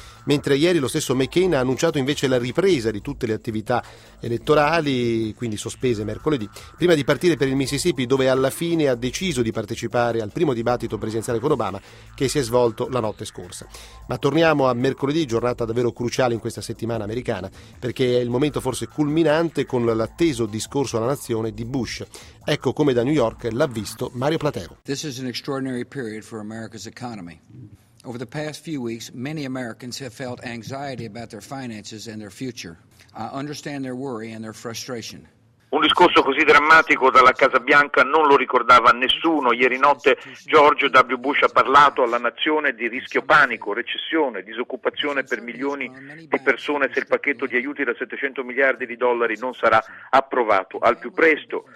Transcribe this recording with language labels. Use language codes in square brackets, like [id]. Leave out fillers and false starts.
[it] Mentre ieri lo stesso McCain ha annunciato invece la ripresa di tutte le attività elettorali, quindi sospese mercoledì, prima di partire per il Mississippi, dove alla fine ha deciso di partecipare al primo dibattito presidenziale con Obama che si è svolto la notte scorsa. Ma torniamo a mercoledì, giornata davvero cruciale in questa settimana americana, perché è il momento forse culminante con l'atteso discorso alla nazione di Bush. Ecco come da New York l'ha visto Mario Platero. [en] This is an extraordinary period for America's economy. Over the past few weeks, many Americans have felt anxiety about their finances and their future. I understand their worry and their frustration. [it] Un discorso così drammatico dalla Casa Bianca non lo ricordava nessuno. Ieri notte George W. Bush ha parlato alla nazione di rischio panico, recessione, disoccupazione per milioni di persone se il pacchetto di aiuti da 700 miliardi di dollari non sarà approvato al più presto.